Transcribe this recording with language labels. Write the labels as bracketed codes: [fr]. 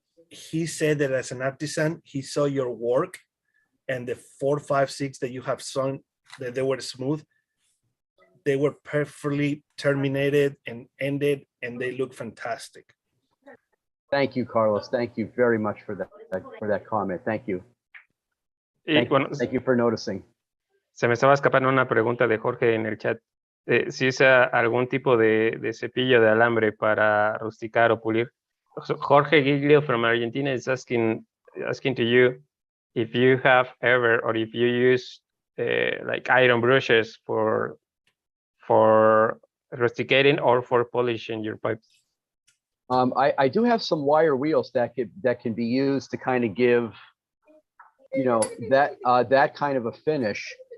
[en] He said that as an artisan, he saw your work, and the 4, 5, 6 that you have shown, that they were smooth, they were perfectly terminated and ended, and they look fantastic. Thank you, Carlos. Thank you very much for that comment. Thank you. Thank you for noticing. [es] Se me estaba escapando una pregunta de Jorge en el chat. Si usa algún tipo de cepillo de alambre para rusticar o pulir. [en] Jorge Giglio from Argentina is asking to you if you have ever, or if you use like iron brushes for rusticating or for polishing your pipes. I do have some wire wheels that can be used to kind of give, you know, that kind of a finish.